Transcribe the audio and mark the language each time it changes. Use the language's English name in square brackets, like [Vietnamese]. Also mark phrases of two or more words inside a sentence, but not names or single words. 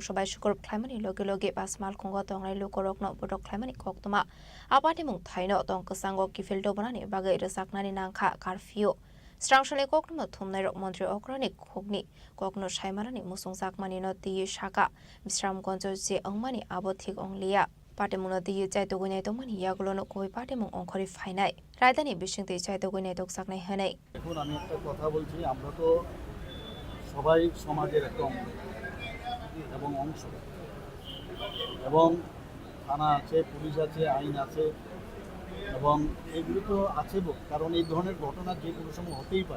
[Kok Borok] sobai shukur khlaimani loge loge bas malkhungo tongnai lukorokno bodok khlaimani koktoma abate mung thaino tongkasango kifildo banani bagai resaknani nangkha curfew Strangshale kokno thumnai rok Mantri Okrani khogni kokno saimarani musung jakmani no tiye Saka Bistram gonjo je ongmani abothik onglia Patemuna diye chaitogoi tongmani yagolono koi patemung ongkhori phainai rajdhani bisingte chaitogoi tok saknai hanai [Bangla] এখন আমি একটা কথা বলছি, আমরা তো সবাই সমাজের একটা অঙ্গ এবং অংশ, এবং থানা আছে, পুলিশ আছে, আইন আছে, এবং এগুলো তো আছে কারণ এই ধরনের ঘটনা যে কোনো সময় হতেই পারে।